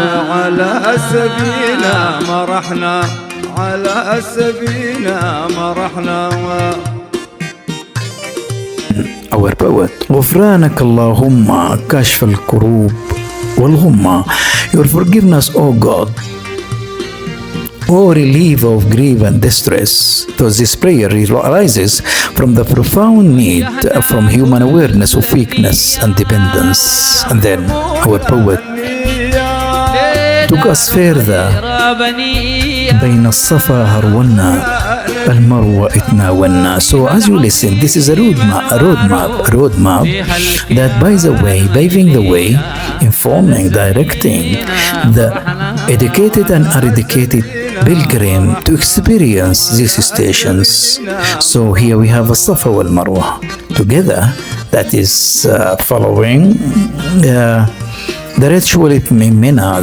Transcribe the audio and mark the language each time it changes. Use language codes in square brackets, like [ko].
[ar] على السفينة مرحنا على السفينة مرحنا. [en] Our poet [ar] غفرانك اللهم كشف الكروب والغمة. [en] Your forgiveness, O God, O or relief of grief and distress. So this prayer arises from the profound need from human awareness of weakness and dependence. And then our poet took us further. [ar] بين الصفا هرولنا المروة اتناولنا. [en] So as you listen, this is a roadmap that by the way, paving the way, informing, directing the educated and uneducated pilgrim to experience these stations. So here we have a Safa wal Marwa together, that is following the ritual in Mina.